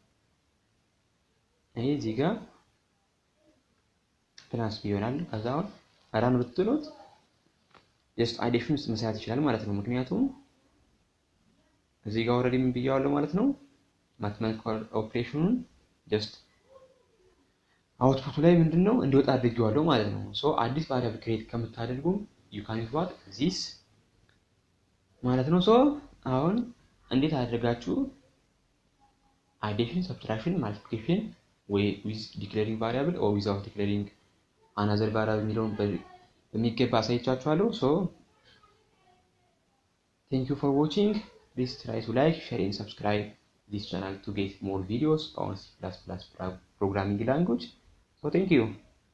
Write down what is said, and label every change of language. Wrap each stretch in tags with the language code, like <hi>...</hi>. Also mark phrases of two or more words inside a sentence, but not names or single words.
<am>ይሄ እዚህ ጋር ፕላስ b ይሆናል። ከዛ አሁን ራን ብትሉት ጀስት አዲሽን ውስጥ መስራት ይችላል ማለት ነው። ምክንያቱም እዚህ ጋር ኦልሬዲ ምን ብያዋለሁ ማለት ነው ማቴማቲካል ኦፕሬሽኑን ጀስት አውትፑቱ ላይ ምንድነው እንዲወጣ አድርጌዋለሁ ማለት ነው። ሶ አዲስ ቫሪያብል ክሬት ከምታደርጉ</am> <en>you can use what this</en> <am>ማለት ነው። ሶ አሁን እንዴት አድርጋችሁ</am> <en>addition, subtraction, multiplication with declaring variable or without declaring another variable</en> <am>የሚለውን በሚገባ አሳይቻችኋለሁ። ሶ</am> <en>thank you for watching. Please try to like, share and subscribe this channel to get more videos on C++ programming language. So thank you.</en>